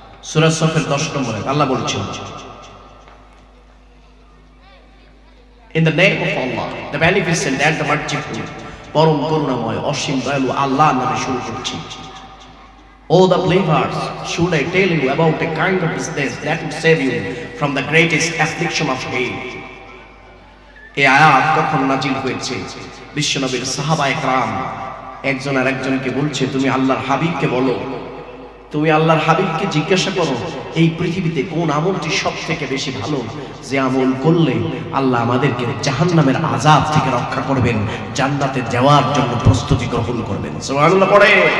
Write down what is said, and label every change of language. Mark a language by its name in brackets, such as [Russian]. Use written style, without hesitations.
[Bangla] সূরা সফের 10 নম্বরে আল্লাহ বলছেন, [English] In the name of Allah, the beneficent and the merciful, [Bangla] পরম করুণাময় অসীম দয়ালু আল্লাহর নামে শুরু করছি। [English] O the believers, should I tell you about a kind of business that will save you from the greatest affliction of hell? [Bangla] এই আয়াত কখন নাজিল হয়েছে? বিশ্বনবীর সাহাবায়ে কেরাম একজন আর একজনকে বলছে, তুমি আল্লাহর হাবিবকে বলো, তুমি আল্লাহর হাবিবকে জিজ্ঞাসা করো, এই পৃথিবীতে কোন আমলটি সব থেকে বেশি ভালো, যে আমল করলে আল্লাহ আমাদেরকে জাহান্নামের আযাব থেকে রক্ষা করবেন, জান্নাতে যাওয়ার জন্য প্রস্তুতি গ্রহণ করবেন। সুবহানাল্লাহ পড়ে।